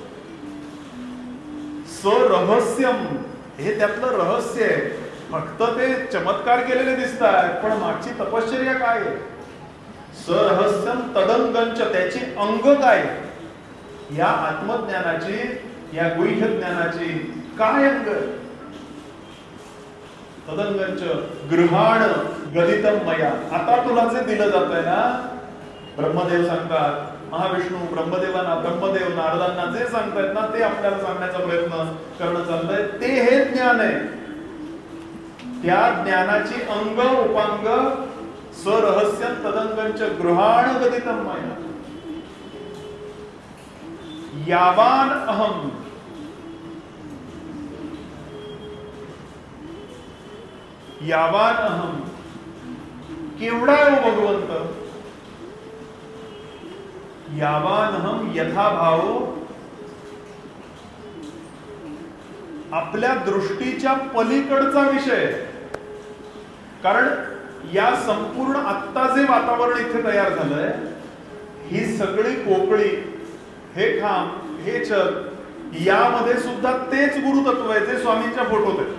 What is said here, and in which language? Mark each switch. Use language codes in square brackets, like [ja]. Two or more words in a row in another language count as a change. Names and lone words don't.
[mr] सरहस्यम, हे त्यातलं रहस्य आहे. फक्त ते चमत्कार केलेले दिसतात, पण मागची तपश्चर्या काय आहे? [sa] सरहस्यम तदंगंच, [mr] त्याची अंग काय? या आत्मज्ञानाची, या गुह्य ज्ञानाची काय अंग? [sa] तदंगंच गृहाण गदितम मया. [mr] आता तुला जे दिलं जात आहे ना, ब्रह्मदेव सांगतात, महाविष्णू ब्रह्मदेवांना, ब्रह्मदेव नारदांना जे सांगतायत ना, ते आपल्याला सांगण्याचा प्रयत्न करणं चाललंय. ते हे ज्ञान आहे. त्या ज्ञानाची अंग उपांग [sa] सरहस्यम तदंगंच गृहाण गदितम मया. यावान अहम, यावान अहम, [mr] केवढा आहे भगवंत? [sa] यावान अहम यथा भाव, [mr] आपल्या दृष्टीच्या पलीकडचा विषय. कारण या संपूर्ण आत्ता जे वातावरण इथे तयार झालंय, ही सगळी पोकळी, हे खांब, हे छत, यामध्ये सुद्धा तेच गुरुतत्व आहे जे स्वामींच्या फोटोत आहे.